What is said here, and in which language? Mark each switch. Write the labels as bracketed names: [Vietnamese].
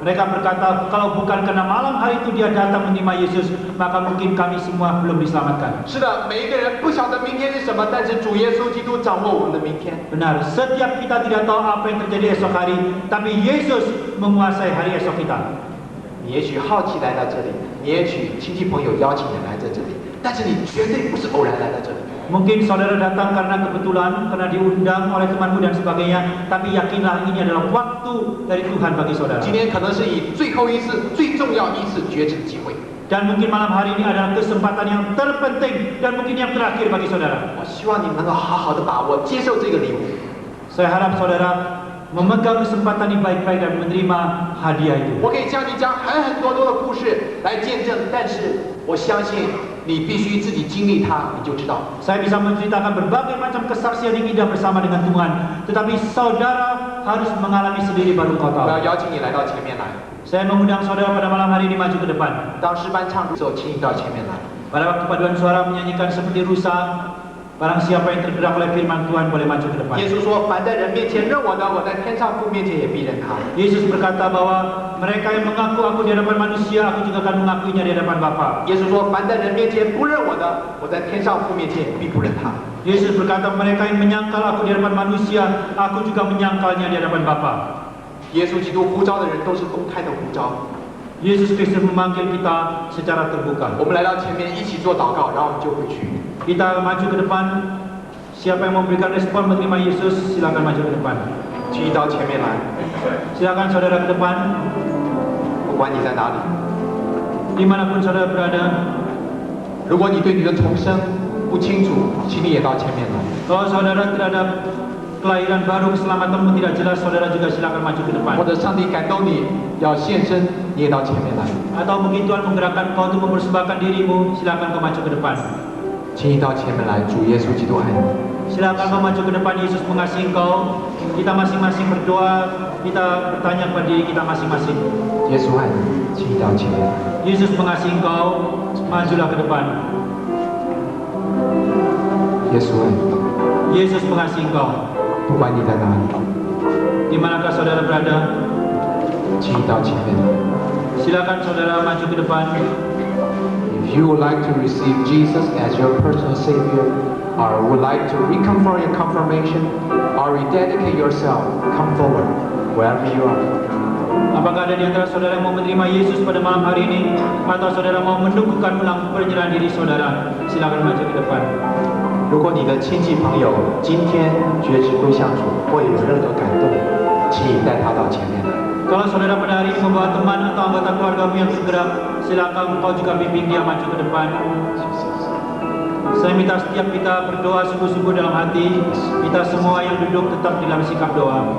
[Indonesian] Mereka berkata, kalau bukan karena malam hari itu dia datang menerima Yesus, maka mungkin kami semua belum diselamatkan. [Chinese] 是的，每一个人不晓得明天是什么，但是主耶稣基督掌握我们的明天。 [Indonesian] Benar, setiap kita tidak tahu apa yang terjadi esok hari, tapi Yesus menguasai hari esok kita. [Chinese] 你也许好奇来到这里，你也许亲戚朋友邀请你来在这里，但是你绝对不是偶然来到这里。 [Indonesian] Mungkin saudara datang karena kebetulan, karena diundang oleh temanmu dan sebagainya, tapi yakinlah ini adalah waktu dari Tuhan bagi saudara. [Chinese] 今天可能是以最后一次、最重要一次觉知的机会。 [Indonesian] Dan mungkin malam hari ini adalah kesempatan yang terpenting dan mungkin yang terakhir bagi saudara. [Chinese] 我希望你们能够好好的把握，接受这个礼物。 [Indonesian] Saya harap saudara memegang kesempatan ini baik-baik dan menerima hadiah itu. [Chinese] 我可以向你讲很多的故事来见证，但是我相信你必须自己经历它，你就知道。 [Indonesian] Saya bisa menceritakan berbagai macam kesaksian yang indah bersama dengan Tuhan, tetapi saudara harus mengalami sendiri baru kau [Chinese] 我 [Indonesian] tahu. [Chinese] 要邀请你来到前面来。 [Indonesian] Saya mengundang saudara pada malam hari ini maju ke depan. [Chinese] 当诗班唱的时候，请你到前面来。 [Indonesian] Pada waktu paduan suara menyanyikan seperti rusa, barang siapa yang tergerak oleh firman Tuhan boleh maju ke depan. [Chinese] 耶稣说：“凡在人面前认我的，我在天上父面前也必认他。” [Indonesian] Yesus berkata bahwa mereka yang mengaku aku di hadapan manusia, aku juga akan mengakuinya di hadapan Bapa. [Chinese] 耶稣说：“凡在人面前不认我的，我在天上父面前也必不认他。” [Indonesian] Yesus berkata mereka yang menyangkal aku di hadapan manusia, aku juga menyangkalnya di hadapan Bapa. [Chinese] 耶稣基督呼召的人都是公开的呼召。 [Indonesian] Yesus Kristus memanggil kita secara terbuka. [Chinese] 我们来到前面一起做祷告，然后我们就回去。 [Indonesian] Kita maju ke depan. Siapa yang memberikan respon menerima Yesus, silakan maju ke depan. [Chinese] 请你到前面来， [Indonesian] Silakan saudara ke depan. [Chinese] 不管你在哪里。 [Indonesian] Dimanapun saudara berada. [Chinese] 如果你对你的重生不清楚，请你也到前面来。 [Indonesian] Kalau saudara terhadap kelahiran baru, keselamatanmu tidak jelas, saudara juga silakan maju ke depan. [Chinese] 或者上帝感动你要献身，你也到前面来。 [Indonesian] Atau mungkin Tuhan menggerakkan kau untuk mempersembahkan dirimu, silakan kau maju ke depan. [Chinese] 请你到前面来，主耶稣基督爱你。 [Indonesian] Silakan kau maju ke depan, Yesus mengasihi engkau. Kita masing-masing berdoa, kita bertanya kepada diri kita masing-masing. [Chinese] 耶稣爱你，请你到前面来。 [Indonesian] Yesus mengasihi engkau, majulah ke depan. [Chinese] 耶稣爱你， [Indonesian] Yesus mengasihi engkau. [Chinese] 不管你在哪里， [Indonesian] Di manakah saudara berada, [Chinese] 请你到前面来。 [Indonesian] silakan saudara maju ke depan. [English] If you would like to receive Jesus as your personal Savior, or would like to reconfirm your confirmation, or rededicate yourself, come forward, wherever you are. [Indonesian] Apakah ada di antara saudara yang mau menerima Yesus pada malam hari ini, atau saudara mau mendukukan ulang penyerahan diri saudara, silakan maju ke depan. [Chinese] 如果你的亲戚朋友今天觉知归向主，或有任何感动，请你带他到前面来。 [Indonesian] Kalau saudara pada hari ini membawa teman atau anggota keluargamu yang bergerak, silakan kau juga bimbing dia maju ke depan. Saya minta setiap kita berdoa sungguh-sungguh dalam hati. Kita semua yang duduk tetap dalam sikap doa.